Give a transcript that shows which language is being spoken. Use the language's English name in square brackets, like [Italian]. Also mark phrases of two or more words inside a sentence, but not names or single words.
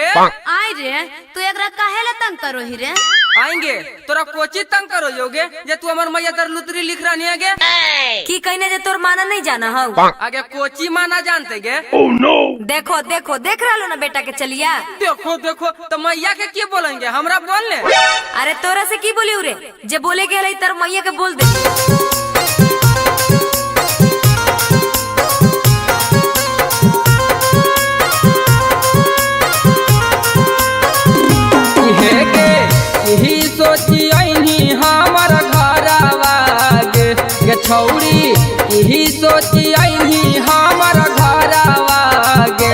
[Magahi] आई रे तू एकरा काहे ले तंग करो ही रे? आएंगे तोरा कोची तंग करो योगे जे तू हमार मैया तर लुतरी लिख रही है की कहने जे तोर माना नहीं जाना हो? आगे कोची माना जानते गे? देखो देखो देख रहा लो ना बेटा के चलिया। देखो देखो तो मैया के की बोलेंगे, हमरा बोल ले। अरे तोरा से की बोली रे, जे बोले के तर मैया के बोल दे। यही सोची आईनी हमार घरवा गे छौरी, यही सोची आईनी हमार घरवा गे।